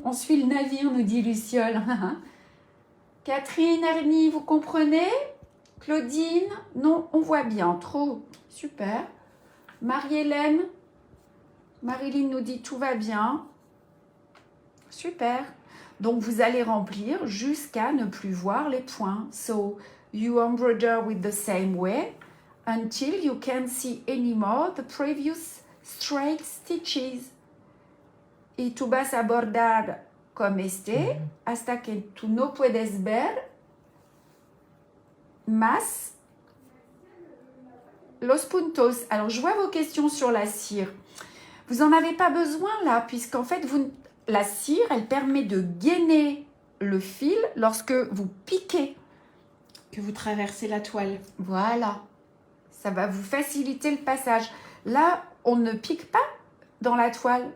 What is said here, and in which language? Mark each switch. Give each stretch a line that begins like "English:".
French: On suit le navire, nous dit Luciole. Catherine, Ernie, vous comprenez? Claudine? Non, on voit bien. Trop. Super. Marie-Hélène? Marilyn nous dit tout va bien. Super. Donc, vous allez remplir jusqu'à ne plus voir les points.
English: So, you embroider with the same way until you can't see anymore the previous straight stitches.
Spanish: Y tú vas a bordar como este hasta que tú no puedes ver más los puntos.
French: Alors, je vois vos questions sur la cire. Vous n'en avez pas besoin là, puisqu'en fait, la cire, elle permet de gainer le fil lorsque vous piquez. Que vous traversez la toile. Voilà. Ça va vous faciliter le passage. Là, on ne pique pas dans la toile.